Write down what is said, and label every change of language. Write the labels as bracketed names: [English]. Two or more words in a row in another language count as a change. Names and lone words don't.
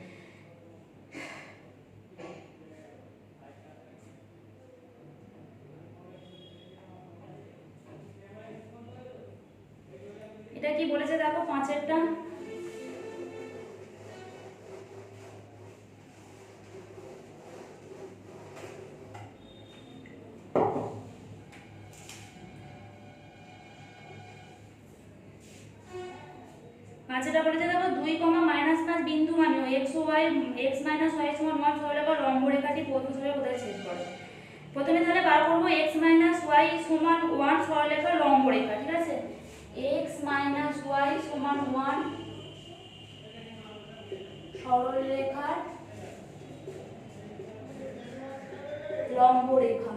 [Bangla] এটা কি বলেছে দেখো, 5এরটা, যেটা বলেছে দেখো 2, -5 বিন্দুগামী ও x y x - y সমান 1 সরলরেখা লম্ব রেখাটি প্রদত্ত সরলরেখা কোথায় ছেদ করে। প্রথমে তাহলে বার করব x - y সমান 1 সরলরেখা লম্ব রেখা, ঠিক আছে। x - y সমান 1 সরলরেখার লম্ব রেখা।